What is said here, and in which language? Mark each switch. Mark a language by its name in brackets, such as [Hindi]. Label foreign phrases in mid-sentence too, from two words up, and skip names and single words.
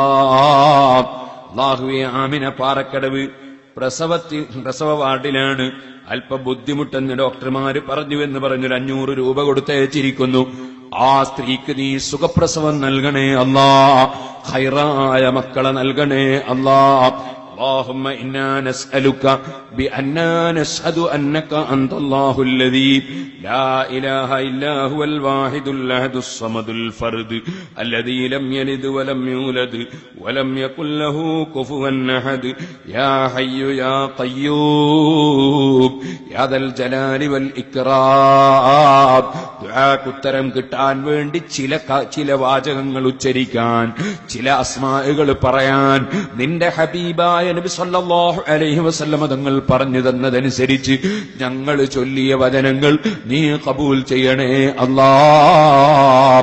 [Malayalam] അല്ലാഹുവേ, ആമിന പാറക്കടവ് പ്രസവ വാർഡിലാണ്. അല്പം ബുദ്ധിമുട്ടെന്ന് ഡോക്ടർമാര് പറഞ്ഞുവെന്ന് പറഞ്ഞൊരു 500 രൂപ കൊടുത്തയച്ചിരിക്കുന്നു. ആ സ്ത്രീക്ക് നീ സുഖപ്രസവം നൽകണേ അല്ലാ. ഖൈറായ മക്കളെ നൽകണേ അല്ലാ. [Arabic] اللهم إنا نسألك بأننا نشهد أنك أنت الله الذي لا إله إلا هو الواحد الأحد الصمد الفرد الذي لم يلد ولم يولد ولم يكن له كفوا أحد يا حي يا قيوم يا ذا الجلال والإكرام. [Malayalam] ദുആക്ക് ഉത്തരം കിട്ടാൻ വേണ്ടി ചില വാചകങ്ങൾ ഉച്ചരിക്കാൻ, ചില അസ്മാഉകൾ പറയാൻ നിന്റെ ഹബീബായ നബി [Arabic] صلى الله عليه وسلم [Malayalam] തങ്ങൾ പറഞ്ഞു തന്നതനുസരിച്ച് ഞങ്ങൾ ചൊല്ലിയ വചനങ്ങൾ നീ ഖബൂൽ ചെയ്യണേ അല്ലാഹ്.